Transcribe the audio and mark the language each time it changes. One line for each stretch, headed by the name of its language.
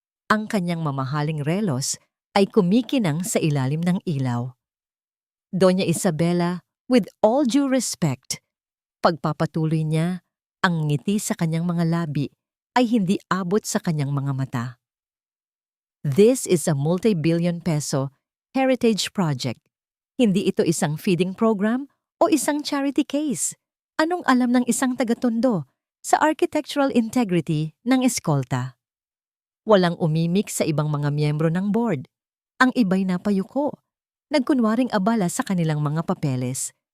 Filipino: Ang kanyang mamahaling relos ay kumikinang sa ilalim ng ilaw. Doña Isabela,
English: with all due respect,
Filipino: pagpapatuloy niya, ang ngiti sa kanyang mga labi ay hindi abot sa kanyang mga mata.
English: This is a multi-billion peso heritage project.
Filipino: Hindi ito isang feeding program o isang charity case. Anong alam ng isang taga-Tondo sa architectural integrity ng eskolta? Walang umimik sa ibang mga miyembro ng board. Ang iba'y napayuko, nagkunwaring abala sa kanilang mga papeles.